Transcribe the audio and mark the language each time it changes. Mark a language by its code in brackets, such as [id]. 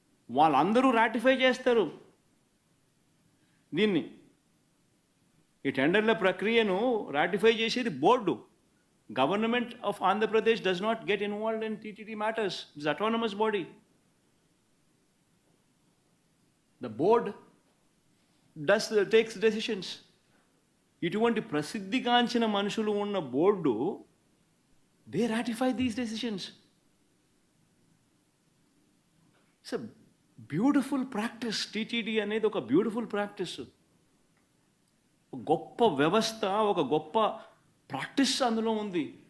[te] వాళ్ళందరూ రాటిఫై చేస్తారు దీన్ని. ఈ టెండర్ల ప్రక్రియను రాటిఫై చేసేది board. [en] Government of Andhra Pradesh does not get involved in TTD matters. It's autonomous body. The board takes decisions. [te] ఇటువంటి ప్రసిద్ధిగాంచిన మనుషులు ఉన్న board, [en] they ratify these decisions. It's a beautiful practice. [te] TTD అనేది ఒక బ్యూటిఫుల్ ప్రాక్టీస్, గొప్ప వ్యవస్థ, ఒక గొప్ప ప్రాక్టీస్ అందులో ఉంది.